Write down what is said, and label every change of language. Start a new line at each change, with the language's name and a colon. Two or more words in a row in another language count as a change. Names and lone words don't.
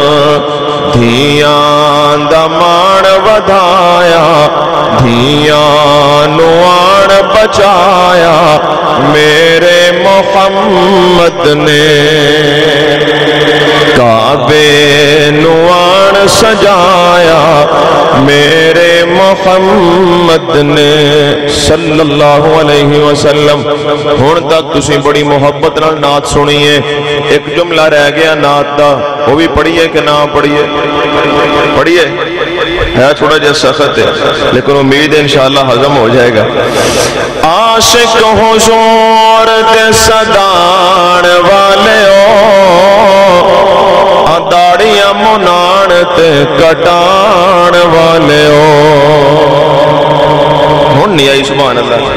Punjabi: دھیاں دا مان ودھایا دھیاں نوں آن بچایا میرے محمد نے کعبے نوں آن سجایا میرے محمد نے काबे नु आन सजाया मेरे मोहम्मद ने
Arabic: صلى الله عليه وسلم.
Punjabi: ہن تک تسی بڑی محبت نال نعت سنی اے، اک جملہ رہ گیا نعت دا,
Urdu: وہ بھی پڑھیے کہ نہ پڑھیے? پڑھیے، ہے تھوڑا جہا سخت ہے لیکن امید ہے انشاءاللہ ہضم ہو جائے گا.
Punjabi: عاشق حضور دے سدان والے داڑھیاں منان تے کٹان والے ہن نہیں آئی
Arabic: سبحان الله.